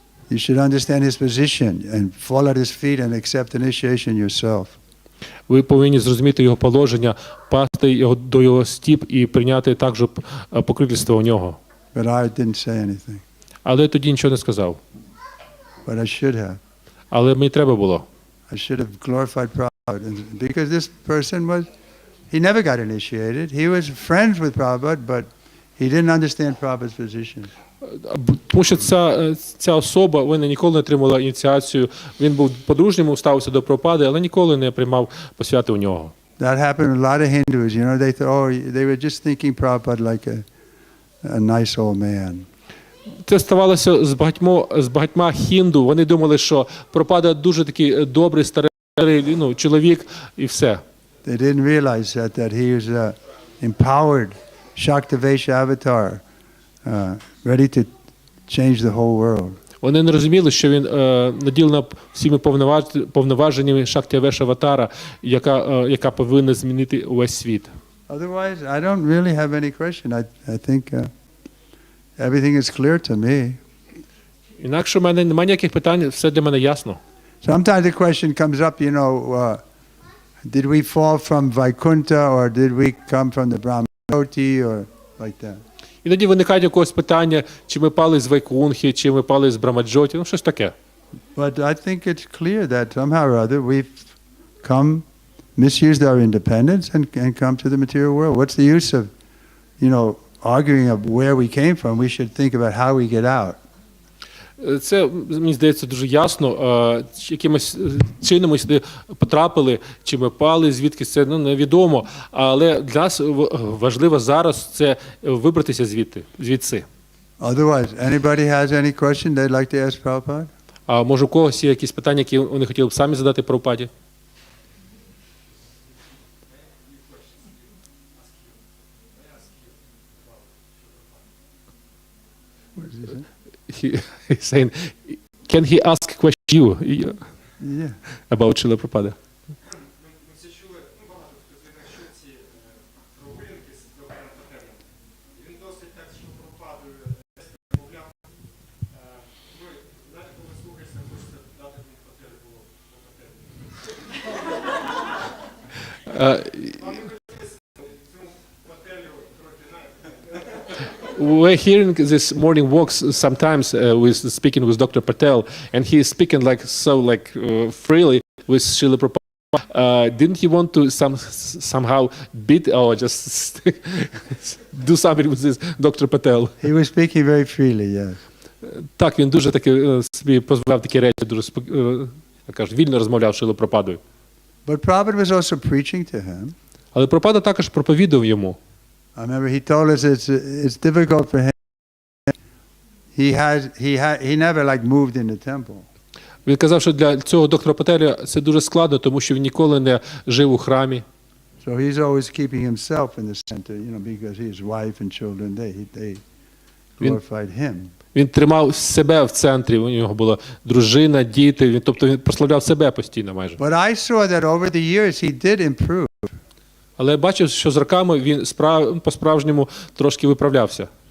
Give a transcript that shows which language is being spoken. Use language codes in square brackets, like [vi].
[en] You should understand his position and fall at his feet and accept initiation yourself. [uk] Ви повинні зрозуміти його положення, пасти до його стіп і прийняти також покровительство у нього. [en] But I didn't say anything. [uk] Але я тоді нічого не сказав. [en] But I should have. [uk] Але мені треба було. [en] I should have glorified Prabhupada. Because this person he never got initiated. He was friends with Prabhupada, but he didn't understand Prabhupada's position. [uk] Тому що ця особа, вона ніколи не отримала ініціацію. Він був по-дружньому, ставився до Прабхупади, але ніколи не приймав посвяти у нього. [en] That happened with a lot of Hindus. You know, they thought, they were just thinking Prabhupada like a nice old man. [uk] Це ставалося з багатьма хінду. Вони думали, що Прабхупада дуже такий добрий, старий чоловік і все. [en] They didn't realize that he was an empowered Shaktivesha avatar, ready to change the whole world. [uk] Вони не розуміли, що він наділена всіми повноваженнями Шактівеша аватара, яка повинна змінити увесь світ. [en] Otherwise, I don't really have any question. I think everything is clear to me. [uk] Інакше в мене немає ніяких питань, все для мене ясно. [en] Sometimes the question comes up, you know, did we fall from Vaikuntha or did we come from the Brahmajyoti or like that? [uk] Іноді виникає якогось питання, чи ми пали з Вайкунхи, чи ми пали з Брамаджоті, щось таке. [en] But I think it's clear that somehow or other we've misused our independence and come to the material world. What's the use of, you know, arguing of where we came from? We should think about how we get out. [uk] Це, мені здається, дуже ясно. Якимось чином ми сюди потрапили, чи ми пали, звідки це невідомо. Але для нас важливо зараз це вибратися звідси. [en] Otherwise, anybody has any question they'd like to ask Prabhupada? [uk] А може у когось є якісь питання, які вони хотіли б самі задати Прабхупаді? [en] He's saying, can he ask a question you about Srila Prabhupada? [uk] Ми всі чули, багато хто що ці прогулянки з доктором Пателем. Він досить так, що Прабхупадою розмовляв. Ви, знаєте, коли слухаєшся, хочете дати Пателю було [en] We're hearing this morning walks sometimes with speaking with Dr. Patel, and he is speaking freely with Srila Prabhupada. Didn't he want to somehow beat or just do something with this Dr. Patel? He was speaking very freely, yes. [uk] Так, він дуже таки собі дозволяв такі речі, дуже вільно розмовляв з Шрилою Прабхупадою. [en] But Prabhupada was also preaching to him. [uk] Але Прабхупада також проповідав йому. [en] I remember he told us it's difficult for him. He never moved in the temple. [uk] Він казав, що для цього доктора Пателя це дуже складно, тому що він ніколи не жив у храмі. [en] So he's always keeping himself in the center, because his wife and children they glorified him. [uk] Він тримав себе в центрі, у нього була дружина, діти, тобто він прославляв себе постійно майже. [en] But I saw that over the years he did improve. [uk] Але я бачив, що з роками він по-справжньому трошки виправлявся.